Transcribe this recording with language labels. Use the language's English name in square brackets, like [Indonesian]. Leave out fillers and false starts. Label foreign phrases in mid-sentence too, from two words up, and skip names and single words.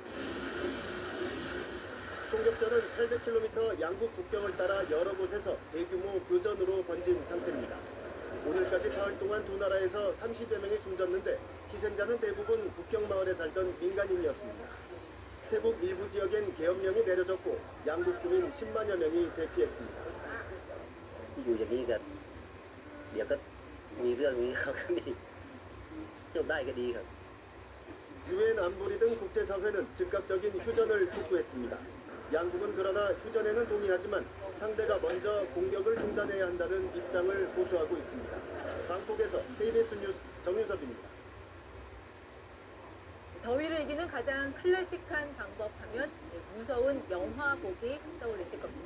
[Korean] 총격전은 800km 양국 국경을 따라 여러 곳에서 대규모 교전으로 번진 상태입니다. 오늘까지 사흘 동안 두 나라에서 30여 명이 숨졌는데 희생자는 대부분 국경 마을에 살던 민간인이었습니다. 태국 일부 지역엔 계엄령이 내려졌고 양국 주민 10만여 명이 대피했습니다. [Thai] อยู่อย่างนี้ก็เดี๋ยวก็มีเรื่องนี้ครับจบได้ก็ดีครับ [Korean] 유엔 안보리 등 국제사회는 즉각적인 휴전을 촉구했습니다. 양국은 그러나 휴전에는 동의하지만 상대가 먼저 공격을 중단해야 한다는 입장을 고수하고 있습니다. 방콕에서 KBS 뉴스 정윤섭입니다. 더위를 이기는 가장 클래식한 방법 하면 무서운 영화 보기 떠올리실 겁니다.